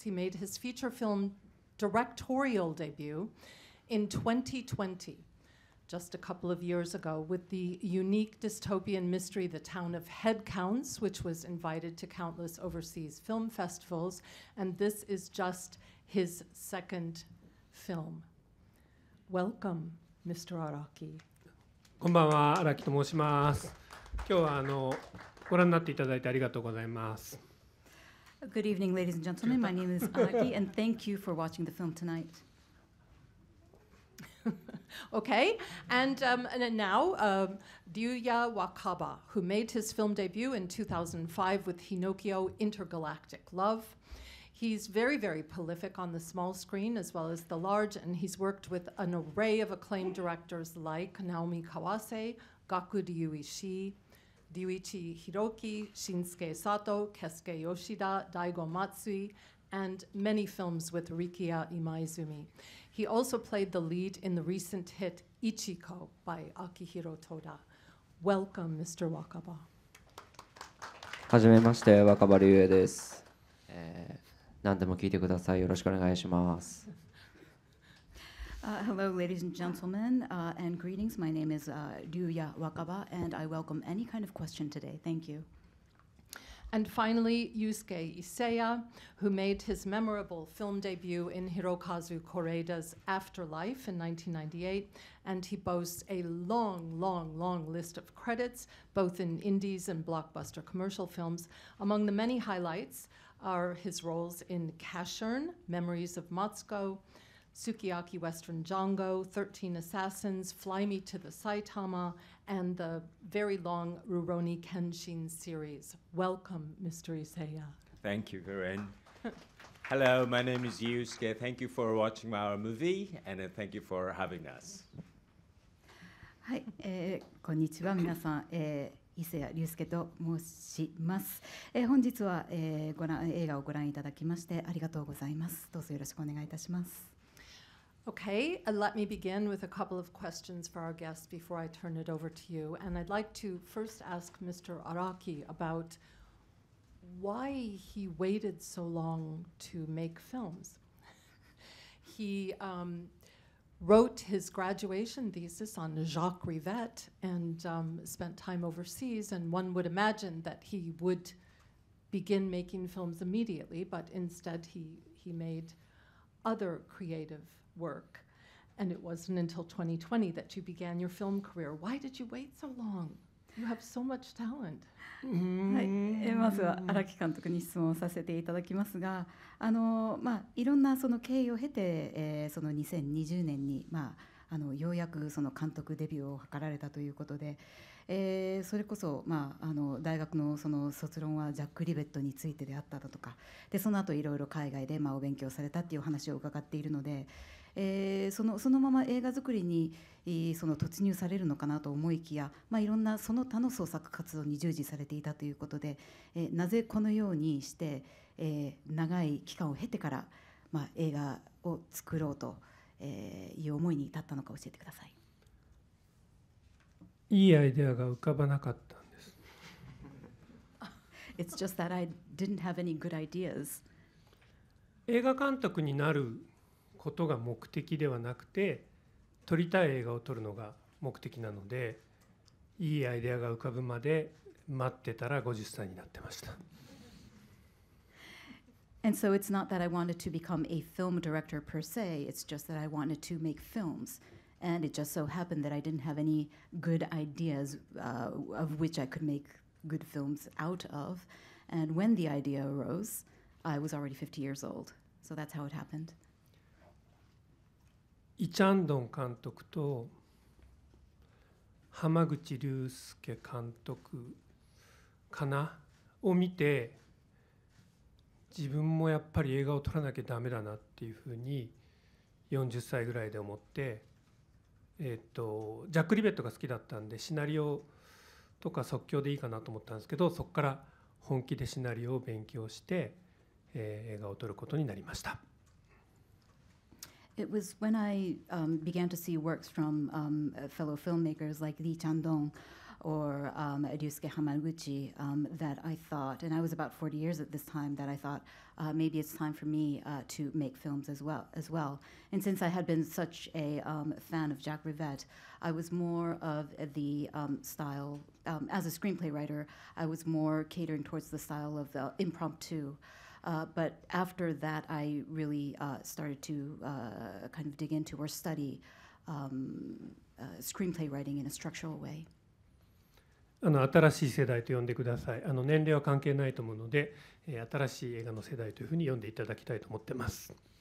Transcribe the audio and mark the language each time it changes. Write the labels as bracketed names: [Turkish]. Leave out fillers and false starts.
[English] He made his feature film directorial debut in 2020, just a couple of years ago, with the unique dystopian mystery The Town of Headcounts, which was invited to countless overseas film festivals, and this is just his second film. Welcome, Mr. Araki. [Japanese] こんばんは、荒木と申します。今日はご覧になっていただいてありがとうございます。 [English] Good evening, ladies and gentlemen. My name is Araki, and thank you for watching the film tonight. Okay, and now Ryuya Wakaba, who made his film debut in 2005 with Hinokio Intergalactic Love. He's very, very prolific on the small screen as well as the large, and he's worked with an array of acclaimed directors like Naomi Kawase, Gaku Ryuishi, Ryuichi Hiroki, Shinsuke Sato, Keisuke Yoshida, Daigo Matsui, and many films with Rikiya Imaizumi. He also played the lead in the recent hit Ichiko by Akihiro Toda. Welcome, Mr. Wakaba. [Japanese] はじめまして、若葉竜也です。何でも聞いてください。よろしくお願いします。 [English] Hello, ladies and gentlemen, and greetings. My name is Ryuya Wakaba, and I welcome any kind of question today. Thank you. And finally, Yusuke Iseya, who made his memorable film debut in Hirokazu Koreeda's Afterlife in 1998, and he boasts a long, long, long list of credits, both in indies and blockbuster commercial films. Among the many highlights are his roles in Cashern, Memories of Matsuko, Sukiyaki Western Django, 13 Assassins, Fly Me to the Saitama, and the very long Rurouni Kenshin series. Welcome, Mr. Iseya. Thank you, Karen. Hello, my name is Yusuke. Thank you for watching our movie, and thank you for having us. [Japanese] はい、こんにちは、皆さん。伊勢谷友介と申します。本日は、映画をご覧いただきましてありがとうございます。どうぞよろしくお願いいたします。 [English] Okay, let me begin with a couple of questions for our guests before I turn it over to you. And I'd like to first ask Mr. Araki about why he waited so long to make films. He wrote his graduation thesis on Jacques Rivette and spent time overseas, and one would imagine that he would begin making films immediately, but instead he made other creative work. And it wasn't until 2020 that you began your film career. Why did you wait so long? You have so much talent. [Japanese] はい、まずは荒木監督に質問させていただきますが、いろんなその経緯を経て、その2020年に、ようやくその監督デビューを図られたということで、それこそ、大学のその卒論はジャック・リベットについてであっただとかで、その後いろいろ海外でお勉強されたっていう話を伺っているので、そのまま映画作りにその突入されるのかなと思いきや、いろんなその他の創作活動に従事されていたということで、なぜこのようにして、長い期間を経てから、映画を作ろうと、いう思いに至ったのか教えてください。いいアイデアが浮かばなかったんです。 [English] It's just that I didn't have any good ideas. [Japanese] 映画監督になることが目的ではなくて、撮りたい映画を撮るのが目的なので、いいアイデアが浮かぶまで待ってたら50歳になってました。 [English] And so it's not that I wanted to become a film director per se, it's just that I wanted to make films. And it just so happened that I didn't have any good ideas of which I could make good films out of. And when the idea arose, I was already 50 years old. So that's how it happened. [Japanese] イ・チャンドン監督と濱口竜介監督かなを見て、自分もやっぱり映画を撮らなきゃダメだなっていうふうに 40歳ぐらいで思って、ジャック・リベットが好きだったんでシナリオとか即興でいいかなと思ったんですけど、そこから本気でシナリオを勉強して、映画を撮ることになりました。 [English] It was when I began to see works from fellow filmmakers like Lee Chan-dong or Ryusuke Hamaguchi that I thought, and I was about 40 years at this time, that I thought maybe it's time for me to make films as well. And since I had been such a fan of Jacques Rivette, I was more of the style, as a screenplay writer, I was more catering towards the style of the impromptu. But after that, I really started to kind of dig into or study screenplay writing in a structural way. [Japanese] 新しい世代と呼んでください。年齢は関係ないと思うので、新しい映画の世代というふうに呼んでいただきたいと思ってます。